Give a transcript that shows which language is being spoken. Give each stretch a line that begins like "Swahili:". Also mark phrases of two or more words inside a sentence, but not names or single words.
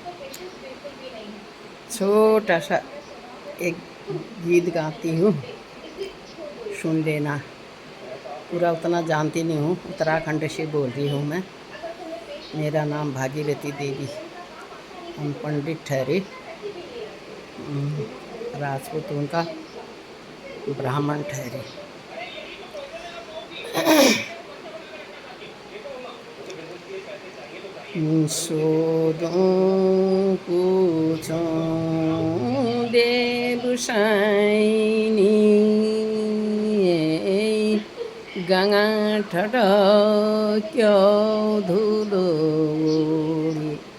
Hindi: छोटा सा एक गीत गाती हूँ, सुन लेना। पूरा उतना जानती नहीं हूँ, उत्तराखंड से बोल रही हूँ मैं। मेरा नाम भागीरथी देवी। हम पंडित ठहरे, राजपूत उनका ब्राह्मण ठहरे।
Nepali: सोधौँ पूछौँ देव साइनी, गङ्गा ठटक्यो धुलो उडी।